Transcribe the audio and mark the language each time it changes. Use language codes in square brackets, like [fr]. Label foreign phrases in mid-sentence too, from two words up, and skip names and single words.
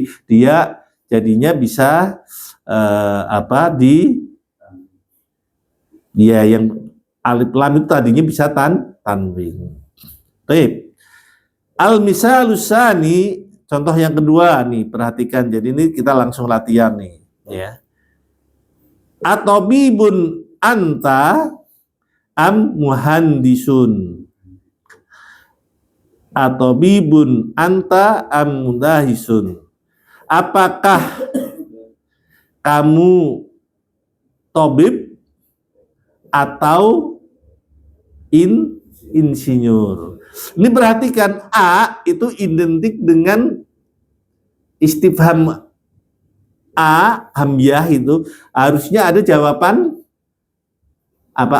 [id] Dia jadinya bisa dia yang alif lam itu tadinya bisa tanwin. Baik. [ar] المثال الثاني, [id] contoh yang kedua nih, perhatikan. Jadi ini kita langsung latihan nih, ya. [ar] أطبيب أنت أم مهندس. أطبيب أنت أم مدهش. [id] Apakah kamu tobib atau insinyur? Ini perhatikan, A itu identik dengan istifham A, hamzah itu harusnya ada jawaban apa?